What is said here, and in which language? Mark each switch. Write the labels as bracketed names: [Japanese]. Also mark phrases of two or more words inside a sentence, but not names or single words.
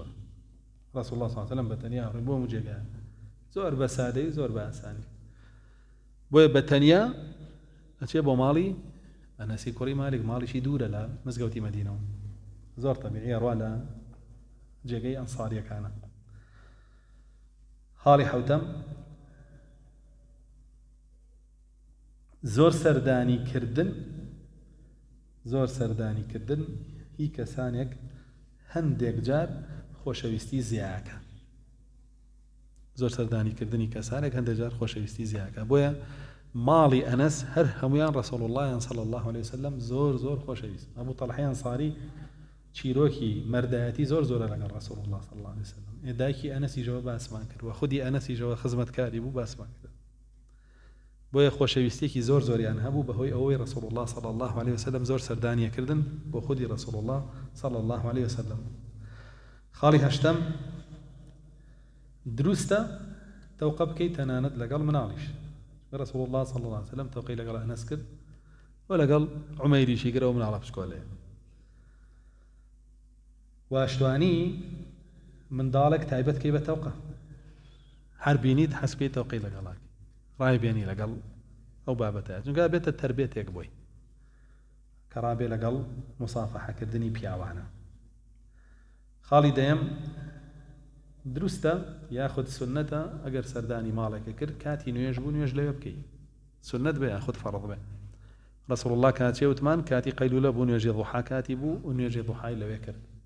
[Arabic] ڕەسوڵ الله صلی الله عليه وسلم [Central Kurdish] بەتەنیا ڕێ بۆ هەموو جێگایە زۆر بە سادەی زۆر بە ئاسانی، بۆیە بەتەنیا ئەچێ بۆ ماڵی ئەنەسی کوڕی مالک، ماڵیشی دوورە لە مزگەوتی مەدینەوە، زۆر تەبیعیە ڕوا لە جێگەی ئەنساریەکانە. خاڵی حەوتەم زۆر سەردانی کردن هی کەسانێک هەندێک جار خۆشەویستی زیاکە زۆر سەردانیکردنی کەسانێک هەندێک جار خۆشەویستی زیاکە بۆیە ماڵی ئەنەس هەر هەمویان [Arabic] ڕەسوڵ الله صلی الله عليه وسلم [Central Kurdish] زۆر خۆشەویست ئەبوو تەلحی ئەنساری چیرۆکی مەردایەتی زۆر زۆرە لەگەڵ [Arabic] ڕەسوڵ الله صلی الله عليه وسلم [Central Kurdish] دایکی ئەنەسیژەوە باسمان کرد و خودی ئەنەسیژەوە خزمەتکاری بوو باسمان کرد بۆیە خۆشەویستێکی زۆریان هەبوو بەهۆی ئەوەی [Arabic] ڕەسوڵ الله صلی الله عليه وسلم [Central Kurdish] زۆر سەردانیەکردن بۆ خودی [Arabic] ڕەسوڵ الله صلی الله عليه وسلم [Central Kurdish] خاڵی هەشتم دروستە تەوقە بکەیت تەنانەت لەگەڵ مناڵیش [Arabic] ڕەسوڵ الله صلی الله عليه وسلم [Central Kurdish] تەوقەی لەگەڵ ئەنەس کرد و لەگەڵ عومەیریشی کرد و مناڵە بچکۆلەیە واشتوانی منداڵێک تایبەت کەی بە تەوقە هەر بینیت حەز بکەیت تەوقەی لەگەڵاک ڕای بێنی لەگەڵ ئەو بابەتە چونکە بێتە تربێتێک بۆی کە ڕابێ لەگەڵ مسافەحەکردنی پیاوانە خاڵی دەیەم دروستە یاخود سنەتە ئەگەر سەردانی ماڵێکە کرد کاتی نوێژ بوو نوێژ لەوێ بکەی سنەت بێ یاخود فەرض بێ ڕەسوڵ الله کاتی وتمان کاتی قەیلولە بوو نوێژی ضوحا کاتی بوو و نوێژی ضوحای لەوێ کرد